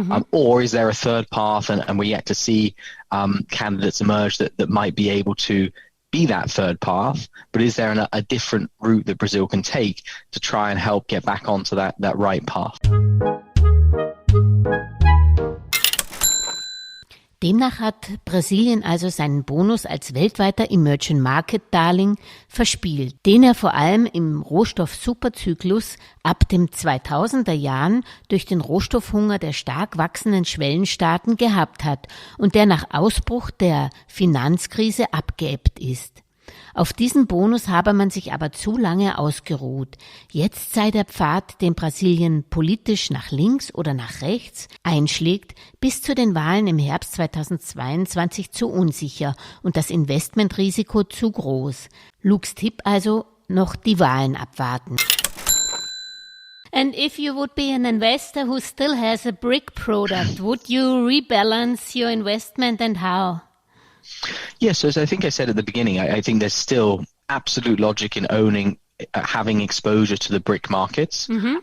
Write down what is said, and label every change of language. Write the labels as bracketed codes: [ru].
[en] Or is there a third path, and we're yet to see candidates emerge that might be able to be that third path, but is there a different route that Brazil can take to try and help get back onto that right path? [de] Demnach hat Brasilien also seinen Bonus als weltweiter Emerging Market Darling verspielt, den er vor allem im Rohstoff-Superzyklus ab dem 2000er Jahren durch den Rohstoffhunger der stark wachsenden Schwellenstaaten gehabt hat und der nach Ausbruch der Finanzkrise abgeebbt ist. Auf diesen Bonus habe man sich aber zu lange ausgeruht. Jetzt sei der Pfad, den Brasilien politisch nach links oder nach rechts einschlägt, bis zu den Wahlen im Herbst 2022 zu unsicher und das Investmentrisiko zu groß. Lukes Tipp also, noch die Wahlen abwarten. [en] And if you would be an investor who still has a BRIC product, would you rebalance your investment and how? Yes, as I think I said at the beginning, I think there's still absolute logic in owning, having exposure to the BRIC markets. Mm-hmm.